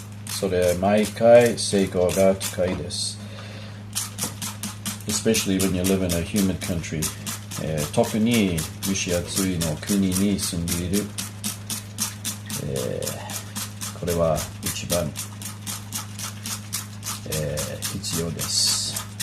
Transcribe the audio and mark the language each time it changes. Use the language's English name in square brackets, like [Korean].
[Japanese] それ毎回成功が高いです。 [English] Especially when you live in a humid country. [Japanese] 特に蒸し暑いの国に住んでいる。これは一番、必要です。